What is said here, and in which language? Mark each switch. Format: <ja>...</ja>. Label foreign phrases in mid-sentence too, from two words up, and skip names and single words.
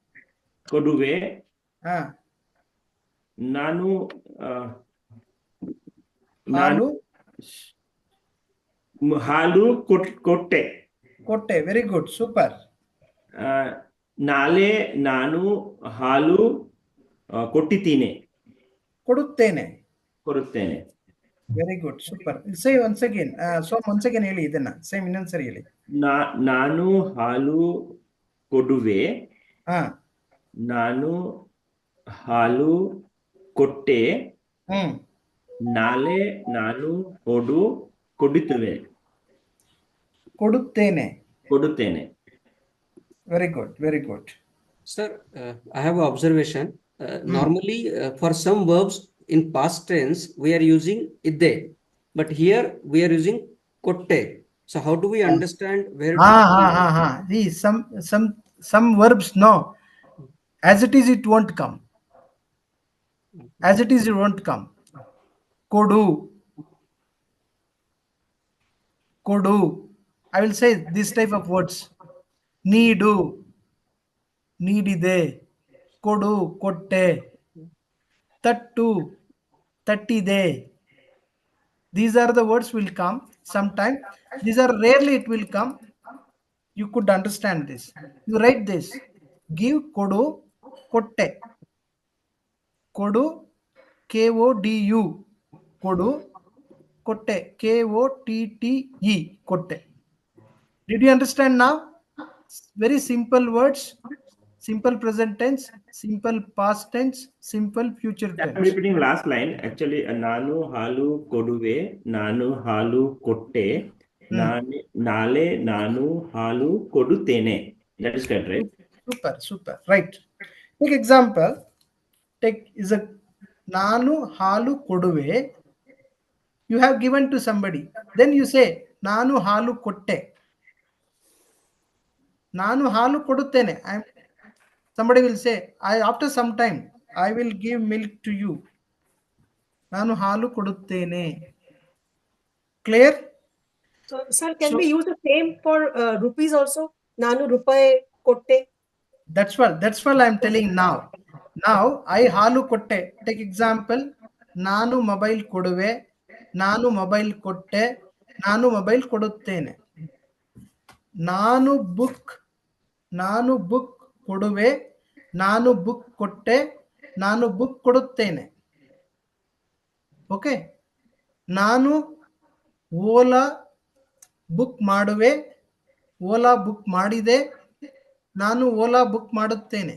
<kn>ನಾನು ಹಾಲು ಕೊಟ್ಟೆ.</kn> <en>Very good. Super.</en> <kn>ನಾಳೆ ನಾನು ಹಾಲು ಕೊಡ್ತೀನೆ. Koduttene.</kn> <en>Very good. Super. Say once again. Once again</en> <kn>ಹೇಳಿ ಇದನ್ನ. Same ಇನ್ನೊಂದ್ಸರಿ ಹೇಳಿ. ನಾನು ಹಾಲು ಕೊಡುವೆ. ನಾನು ಹಾಲು ಕೊಟ್ಟೆ. ನಾಳೆ ನಾನು ಕೊಡುತ್ತೇನೆ.</kn> <en>Very good. Very good. Sir, I have an observation. Normally, for some verbs in past tense, we are using idde, but here we are using kotte. So how do we understand where? Some verbs, no. As it is, it won't come. Kodu. I will say this type of words.</en> <kn>ನೀಡಿದೆ. ಕೊಡು, ಕೊಟ್ಟೆ. ತಟ್ಟು, ತಟ್ಟಿದೆ.</kn> <en>These are the words will come sometime. These are rarely it will come. You could understand this. You write this. Give</en> <kn>ಕೊಡು, ಕೊಟ್ಟೆ.</kn> <en>Kodu, K-O-D-U.</en> <kn>ಕೊಡು, ಕೊಟ್ಟೆ.</kn> <en>K-O-T-T-E. Kotte. Did you understand now? Very simple words. Simple present tense, simple past tense, simple future tense. I'm repeating last line. Actually,</en> <kn>ನಾನು ಹಾಲು ಕೊಡುವೆ, ನಾನು ಹಾಲು ಕೊಟ್ಟೆ, ನಾಳೆ ನಾನು ಹಾಲು ಕೊಡುತ್ತೇನೆ.</kn> <en>That is correct, right? Super. Right. Take example. Is a</en> <kn>ನಾನು ಹಾಲು ಕೊಡುವೆ.</kn> <en>You have given to somebody. Then you say</en> <kn>ನಾನು ಹಾಲು ಕೊಟ್ಟೆ. ನಾನು ಹಾಲು ಕೊಡುತ್ತೇನೆ.</kn> <en>Somebody will say, after some time, I will give milk to you.</en> <kn>ನಾನು ಹಾಲು ಕೊಡುತ್ತೇನೆ. Clear?</kn> <en>So, sir, can we use the same for rupees also?</en> <kn>ನಾನು ರೂಪಾಯಿ ಕೊಟ್ಟೆ.</kn> <en>That's what I'm telling now. Now, I</en> <kn>ಹಾಲು ಕೊಟ್ಟೆ.</kn> <en>Take example.</en> <kn>Nanu mobile koduve. Nanu mobile kotte. ನಾನು mobile ಕೊಡುತ್ತೇನೆ. ನಾನು book ಕೊಡುವೆ. ನಾನು ಬುಕ್ ಕೊಟ್ಟೆ. ನಾನು ಬುಕ್ ಕೊಡುತ್ತೇನೆ. ಓಕೆ, ನಾನು ಓಲಾ ಬುಕ್ ಮಾಡುವೆ, ಓಲಾ ಬುಕ್ ಮಾಡಿದೆ, ನಾನು ಓಲಾ ಬುಕ್ ಮಾಡುತ್ತೇನೆ.</kn>